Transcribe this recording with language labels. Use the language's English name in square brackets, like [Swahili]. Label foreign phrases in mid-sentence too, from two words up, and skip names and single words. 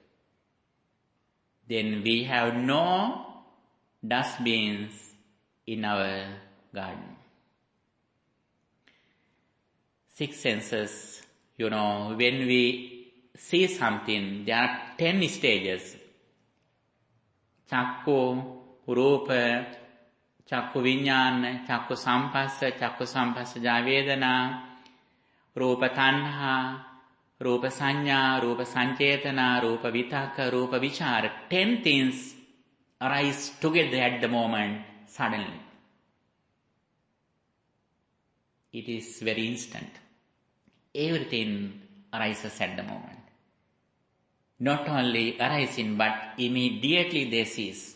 [English] Then we have no dustbins in our garden. 6 senses, when we see something, there are 10 stages. [Pali] Chakku, Rupa, Chakku Viññāna, Chakku Sampassajā Vedana, Rupa Tanha, Rupa Saññā, Rupa Sañcetana, Rupa Vitakka, Rupa Vichara. [English] 10 things arise together at the moment, suddenly. It is very instant. Everything arises at the moment. Not only arising, but immediately they cease.